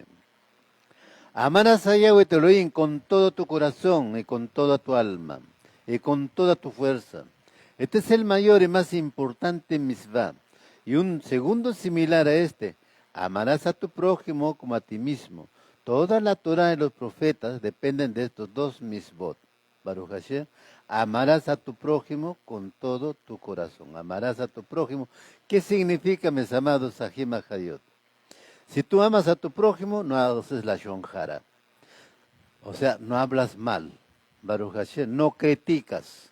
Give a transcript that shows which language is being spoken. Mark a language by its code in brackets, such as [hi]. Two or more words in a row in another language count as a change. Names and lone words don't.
[es] Amarás a Yahweh tu Elohim con todo tu corazón y con toda tu alma y con toda tu fuerza. Este es el mayor y más importante mitzvah. Y un segundo similar a este, amarás a tu prójimo como a ti mismo. Toda la Torah y los profetas dependen de estos dos mitzvot. [he] ברוך השם, [es] amarás a tu prójimo con todo tu corazón. Amarás a tu prójimo. ¿Qué significa, mis amados Sahim Hayot? Si tú amas a tu prójimo, no haces la shonjara. O sea, no hablas mal. [he] ברוך השם, [es] no criticas.